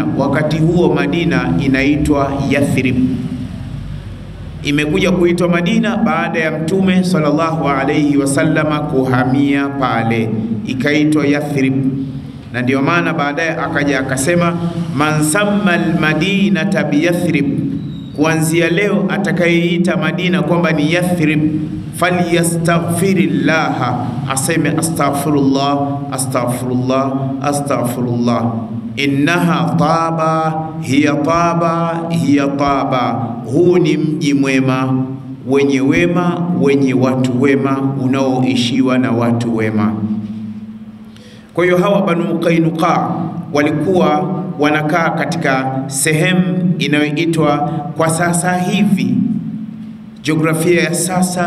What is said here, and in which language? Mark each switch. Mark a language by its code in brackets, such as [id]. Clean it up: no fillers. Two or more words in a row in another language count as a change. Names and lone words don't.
[sw] Wakati huo Madina inaitwa Yathrib. Imekuja kuitwa Madina baada ya Mtume [ar] صلى الله عليه وسلم [sw] kuhamia pale, ikaitwa Yathrib. Na ndio maana baadaye akaja akasema, [ar] من سمى المدينة بيثرب, [sw] kuanzia leo atakayeita Madina kwamba ni Yathrib, falyastaghfirillaha, aseme [ar] أستغفر الله، أستغفر الله، أستغفر الله, إنها طابة هي طابة هي طابة. [sw] Huu ni mji mwema, wenye wema, wenye watu wema, unaoishiwa na watu wema. Kwa hiyo hawa Banu Qainuqa walikuwa wanakaa katika sehemu inayoitwa kwa sasa hivi, jiografia ya sasa,